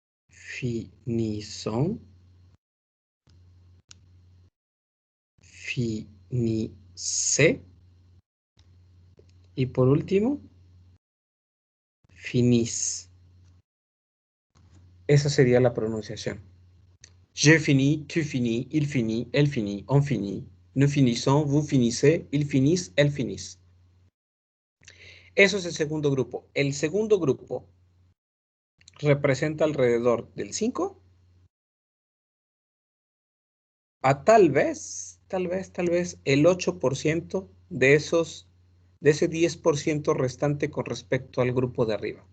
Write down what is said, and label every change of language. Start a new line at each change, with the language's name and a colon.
French: Finissons, finissez.
Spanish: Y por último, finis. Esa sería la pronunciación.
French: Je finis, tu finis, il finit, elle finit, on finit. Nous finissons, vous finissez, ils finissent, elles finissent.
Spanish: Eso es el segundo grupo. El segundo grupo representa alrededor del 5 a tal vez el 8% de ese 10% restante con respecto al grupo de arriba.